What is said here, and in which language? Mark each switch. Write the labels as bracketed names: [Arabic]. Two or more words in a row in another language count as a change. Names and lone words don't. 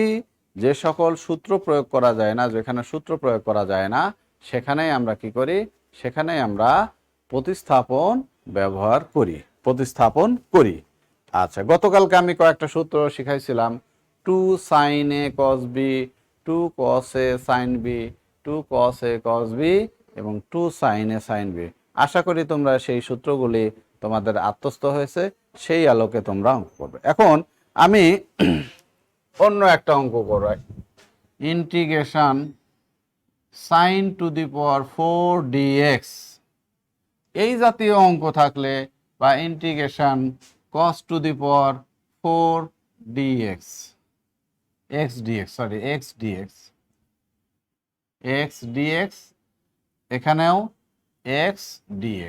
[Bangla] যে সকল সূত্র প্রয়োগ করা যায় না, যেখানে সূত্র প্রয়োগ করা যায় না সেখানেই আমরা কি করি, সেখানেই আমরা প্রতিস্থাপন ব্যবহার করি, প্রতিস্থাপন করি। আচ্ছা, গতকালকে আমি কয়েকটা সূত্র শিখাইছিলাম, [English] 2 sin a cos b, 2 cos a sin b, 2 cos a cos b [Bangla] এবং [English] 2 sin a sin b। [Bangla] আশা করি তোমরা সেই সূত্রগুলি তোমাদের আত্মস্থ হয়েছে, সেই আলোকে তোমরা অঙ্ক করবে। এখন আমি অন্য একটা অঙ্ক করাই, [English] integration sin to the power 4 dx. [Bangla] এই জাতীয় অঙ্ক থাকলে বা [English] integration cos to the power 4 dx, x dx, sorry x dx, x dx, এখানেও x dx।